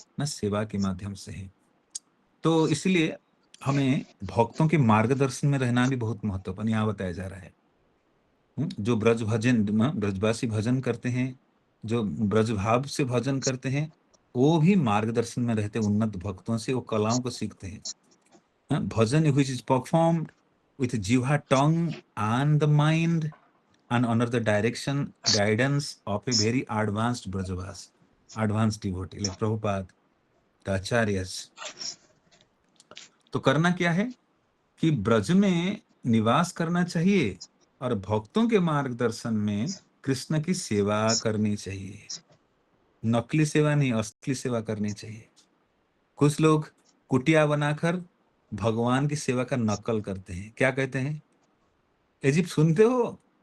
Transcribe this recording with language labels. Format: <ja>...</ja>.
<hi>ना सेवा के माध्यम से है। तो इसलिए हमें भक्तों के मार्गदर्शन में रहना भी बहुत महत्वपूर्ण यहाँ बताया जा रहा है। जो ब्रज भजन, ब्रजवासी भजन करते हैं, जो ब्रज भाव से भजन करते हैं, वो भी मार्गदर्शन में रहते उन्नत भक्तों से, वो कलाओं को सीखते हैं।</hi> <en>Bhajan which is performed with jiva tongue and the mind and under the direction guidance of a very advanced brajavas, advanced devotee like Prabhupada, the acharyas।</en> <hi>तो करना क्या है कि ब्रज में निवास करना चाहिए और भक्तों के मार्गदर्शन में कृष्ण की सेवा करनी चाहिए। नकली सेवा नहीं, असली सेवा करनी चाहिए। कुछ लोग कुटिया बनाकर भगवान की सेवा का नकल करते हैं। क्या कहते हैं? अजीब सुनते हो?</hi>